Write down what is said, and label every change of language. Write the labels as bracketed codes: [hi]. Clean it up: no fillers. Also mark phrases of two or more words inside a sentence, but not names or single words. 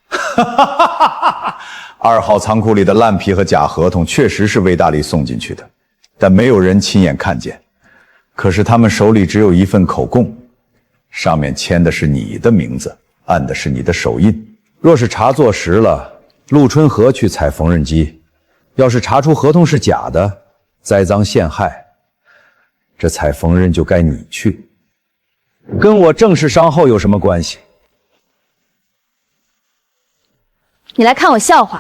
[zh] ？2 號倉庫裡的爛皮和假合同確實是魏大力送進去的，但沒有人親眼看見。可是他們手裡只有一份口供，上面簽的是你的名字，按的是你的手印。若是查錯實了，陸春和去踩縫紉機；要是查出合同是假的，栽贓陷害，這踩縫紉就該你去，跟我正式商號有什麼關係？你來看我笑話。